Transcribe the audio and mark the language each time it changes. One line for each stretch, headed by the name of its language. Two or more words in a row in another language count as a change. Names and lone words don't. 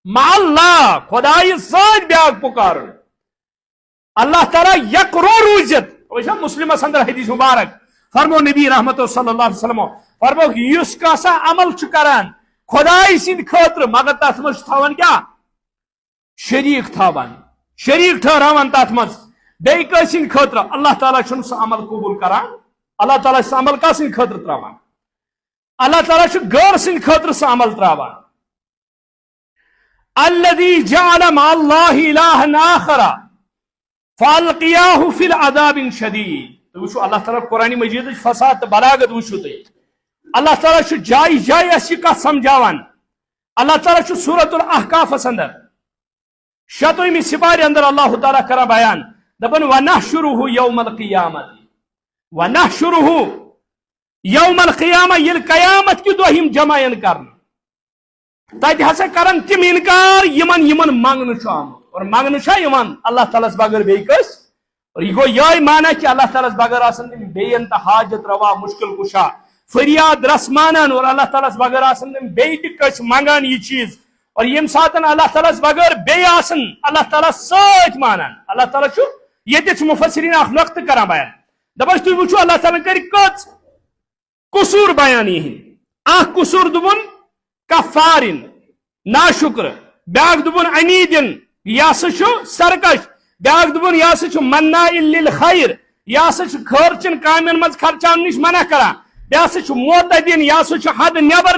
Kashmiri: مع اللہ خدای سۭتۍ بیاکھ پکارُن اللہ تعالیٰ یکرو روزت وچھا مسلمس اندر حدیث مبارک فرمو نبی رحمت صلی اللہ علیہ وسلم فرمو یس کاسا عمل چھ کران خدای سند خاطر مگر تس مز تھاون کیا شریک تھاون شریک ٹھہراون تت مز بیٚیہِ کٲنٛسہِ سٕنٛدِ خٲطرٕ اللہ تعالیٰ چھُنہٕ سُہ عمل قبوٗل کران اللہ تعالیٰ سُہ عمل کس سٕنٛدِ خٲطرٕ تراوان اللہ تعالیٰ چھُ غٲر سٕنٛدِ خٲطرٕ سُہ عمل تراوان
Arabic: الذي جعل مع الله إلها آخر فالقياه في العذاب شديد
Kashmiri: وشو اللہ تعالیٰ قرآن مجید فساد بلاغت وشو تھی اللہ تعالیٰ چھُ جائی جائی اسی کا سمجھاوان اللہ تعالیٰ چھُ سورۃ الاحقاف اندر شتومی سپارے اندر اللہ تعالیٰ کرا بیان دپن
Arabic: ونحشره یوم القیامت ونحشره یوم القیامہ
Kashmiri: یل قیامت کی دۄہ یِم جمع ین کرن تتہ ہسا کرن تم انکار یمن یمن منگن چھُ آمُت اور منگن چھا یمن اللہ تعالیٰ بغیر بیٚیہِ کٲنٛسہِ اور یہ گو یہ مانا کہ اللہ تعالیٰ بغیر آسن تم بیٚیہِ تہ حاجت روا مشکل کشا فریاد رس مانان اور اللہ تعالیٰ بغیر آسن تم بیٚیہِ تہ کٲنٛسہِ منگان یہ چیز اور یم ساتن اللہ تعالیٰ بغیر بیٚیہِ آسن اللہ تعالیٰ سۭتۍ مانان اللہ تعالیٰ چھُ ییٚتہِ مفسرین اکھ نقطہٕ کران بیان دپان تُہۍ وٕچھِو اللہ تعالیٰ کر کٔژ قصور بیان یِہنٛدۍ اکھ قصور دوٚپُن کفارن ناشکر بیاکھ دوٚپُن عنیٖدن یہ ہسا چھُ سرکش بیاکھ دوٚپُن یہ ہسا چھُ
Arabic: مناء للخیر
Kashmiri: یہ ہسا چھُ خٲرچن کامین منٛز خرچاونہٕ نِش منع کران بیٚیہِ ہسا چھُ معتدین یہ ہسا چھُ حد نیبر